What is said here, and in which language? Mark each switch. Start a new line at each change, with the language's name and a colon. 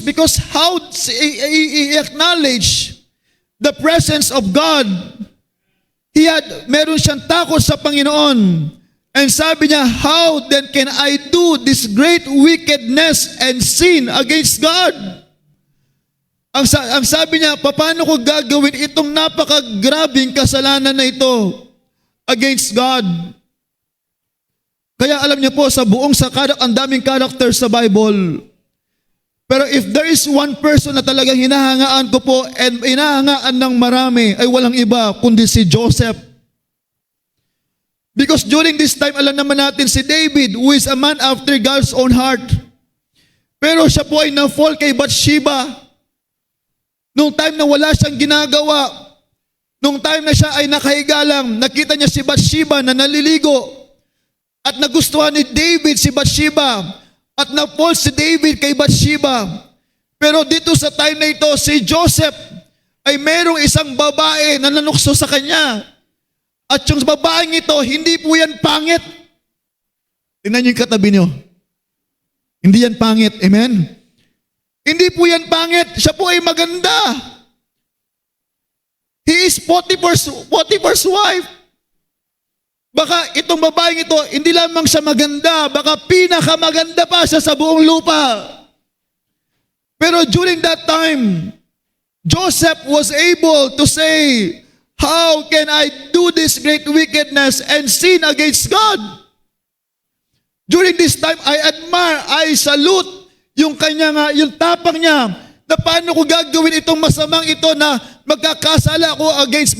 English: Because how he acknowledged the presence of God.
Filipino: Meron siyang takot sa Panginoon.
English: And
Filipino: sabi niya,
English: how then can I do this great wickedness and sin against God?
Filipino: Ang sabi niya, paano ko gagawin itong napakagrabing kasalanan na ito
English: against God?
Filipino: Kaya alam niyo po, ang daming character sa Bible. Pero
English: if there is one person
Filipino: na talagang hinahangaan ko po and hinahangaan ng marami, ay walang iba kundi si Joseph.
English: Because during this time,
Filipino: alam naman natin
English: si David, who is a man after God's own heart.
Filipino: Pero siya po ay na-fall kay Bathsheba. Nung time na wala siyang ginagawa, nung time na siya ay nakahiga lang, nakita niya si Bathsheba na naliligo. At nagustuhan ni David si Bathsheba. At na-fall si David kay Bathsheba. Pero dito sa time na ito, si Joseph ay merong isang babae na nanukso sa kanya. At yung babaeng ito, hindi po yan pangit. Tingnan niyo yung katabi niyo. Hindi yan pangit. Amen? Hindi po yan pangit. Siya po ay maganda.
English: He is Potiphar's wife.
Filipino: Baka itong babaeng ito, hindi lamang siya maganda, baka pinakamaganda pa siya sa buong lupa.
English: Pero during that time, Joseph was able to say, how can I do this great wickedness and sin against God? During this time, I salute
Filipino: yung tapang niya, na paano ko gagawin itong masamang ito na magkakasala ako against.